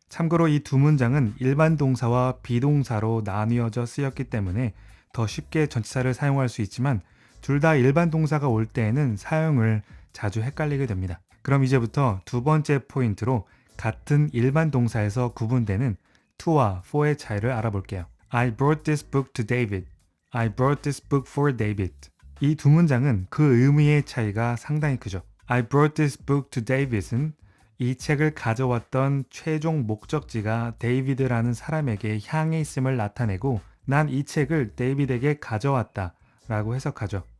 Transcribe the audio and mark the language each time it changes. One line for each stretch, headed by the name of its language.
Korean: 참고로 이 두 문장은 일반 동사와 비동사로 나뉘어져 쓰였기 때문에 더 쉽게 전치사를 사용할 수 있지만 둘 다 일반 동사가 올 때에는 사용을 자주 헷갈리게 됩니다. 그럼 이제부터 두 번째 포인트로 같은 일반 동사에서 구분되는 to와 for의 차이를 알아볼게요.
English: I brought this book to David. I brought this book for David.
Korean: 이 두 문장은 그 의미의 차이가 상당히 크죠.
English: I brought this book to David
Korean: 은 이 책을 가져왔던 최종 목적지가 데이비드라는 사람에게 향해 있음을 나타내고 난 이 책을 데이비드에게 가져왔다 라고 해석하죠.